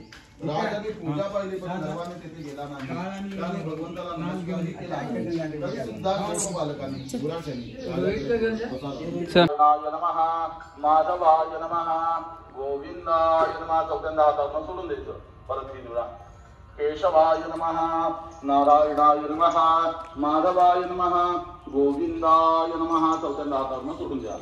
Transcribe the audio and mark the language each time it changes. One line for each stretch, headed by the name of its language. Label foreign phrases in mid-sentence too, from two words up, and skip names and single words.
Marathi: राजाने पूजा पाहिली पण सर्वांनी तिथे गेला नाही. त्याने भगवंताला नमस्कारही केला तरी सुद्धा सर्व बालकांनी गुराख्यांनी
Sanskrit: नमः माधवाय नमः गोविंदाय नमः
Marathi: चौथ्यांदा हातातून सोडून द्यायचं. परत ही निवडा.
Sanskrit: केशवाय नमः नारायणाय नमः माधवाय नमः गोविंदाय नमः
Marathi: चौथ्यांदा हातातून सोडून द्या.